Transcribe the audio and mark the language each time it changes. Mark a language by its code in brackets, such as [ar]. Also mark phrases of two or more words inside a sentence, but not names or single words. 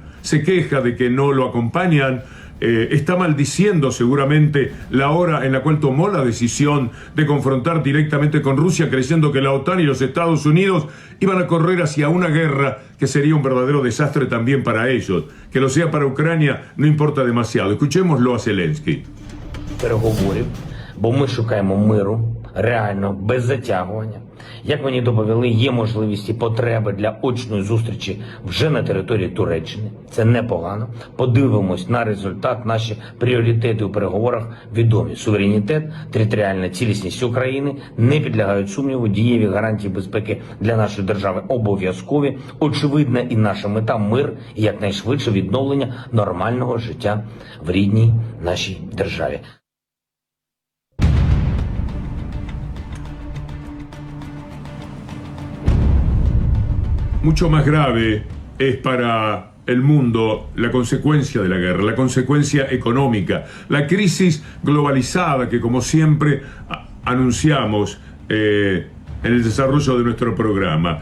[es] Se queja de que no lo acompañan, está maldiciendo seguramente la hora en la cual tomó la decisión de confrontar directamente con Rusia, creyendo que la OTAN y los Estados Unidos iban a correr hacia una guerra que sería un verdadero desastre también para ellos. Que lo sea para Ucrania no importa demasiado. Escuchémoslo a Zelensky. [uk] Переговорів, бо ми шукаємо миру, реально, без затягування. Як мені доповіли, є можливість і потреби для очної зустрічі вже на території Туреччини. Це непогано. Подивимось на результат. Наші пріоритети у переговорах відомі. Суверенітет, територіальна цілісність України не підлягають сумніву. Дієві гарантії безпеки для нашої держави обов'язкові. Очевидна і наша мета – мир і якнайшвидше відновлення нормального життя в рідній нашій державі. [es] Mucho más grave es para el mundo la consecuencia de la guerra, la consecuencia económica, la crisis globalizada que, como siempre anunciamos en el desarrollo de nuestro programa.